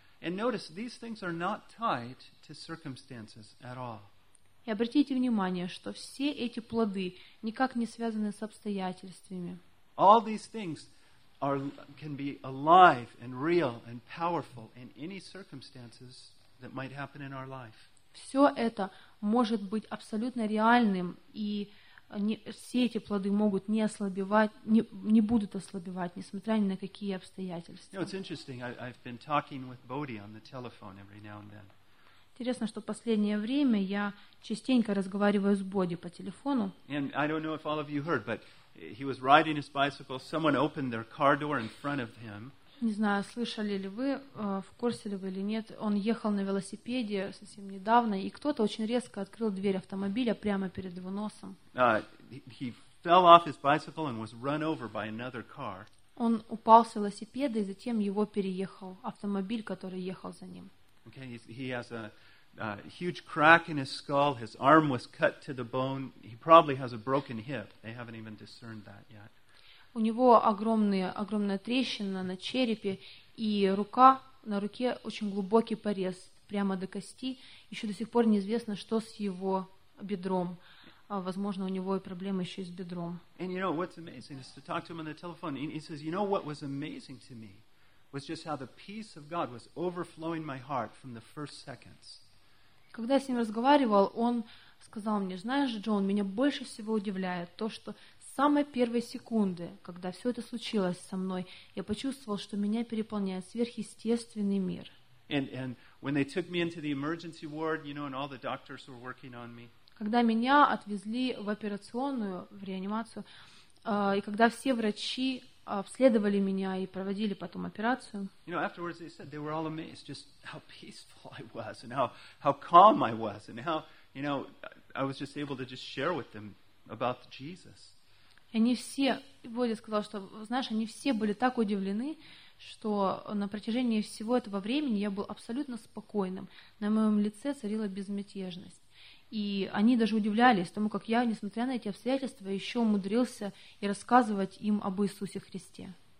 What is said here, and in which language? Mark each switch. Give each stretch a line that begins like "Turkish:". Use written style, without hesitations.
English: And notice, these things are not tied to circumstances at all.
Russian: И обратите внимание, что все эти плоды никак не связаны с обстоятельствами.
English: All these things can be alive and real and powerful in any circumstances that might happen in our life.
Russian: Все это может быть абсолютно реальным, и все эти плоды могут не ослабевать, не будут ослабевать, несмотря ни на какие обстоятельства.
English: You know, it's interesting. I've been talking with Bodhi on the telephone every now and then.
Russian: Интересно, что в последнее время я частенько разговариваю с Боди по телефону.
English: And I don't know if all of you heard, but he was riding his bicycle. Someone opened their car door in front of him.
Russian: Не знаю, слышали ли вы, в курсе ли вы или нет. Он ехал на велосипеде совсем недавно, и кто-то очень резко открыл дверь автомобиля прямо перед его носом.
English: He fell off his bicycle and was run over by another car.
Russian: Он упал с велосипеда, и затем его переехал автомобиль, который ехал за ним.
English: Okay, he has a huge crack in his skull. His arm was cut to the bone. He probably has a broken hip. They haven't even discerned that yet.
Russian: У него огромная трещина на черепе, и рука на руке очень глубокий порез прямо до кости. Еще до сих пор неизвестно, что с его бедром. Возможно, у него и проблемы еще с бедром.
English: And you know what's amazing is to talk to him on the telephone. He says, "You know what was amazing to me was just how the peace of God was overflowing my heart from the first seconds."
Russian: Когда я с ним разговаривал, он сказал мне, знаешь, Джон, меня больше всего удивляет то, что с самой первой секунды, когда все это случилось со мной, я почувствовал, что меня переполняет сверхъестественный мир.
English: And when they took me into the emergency ward, you know, and all the doctors were working on me.
Russian: Когда меня отвезли в операционную, в реанимацию, и когда все врачи обследовали меня и проводили потом операцию.
English: You know, afterwards they said they were all amazed just how peaceful I was and how calm I was and how, you know, I was just able to just share with them about Jesus.
Russian: Они все, Боди сказал, что, знаешь, они все были так удивлены, что на протяжении всего этого времени я был абсолютно спокойным, на моем лице царила безмятежность. И они даже удивлялись тому, как я, несмотря на эти обстоятельства, еще умудрился и рассказывать им об Иисусе Христе.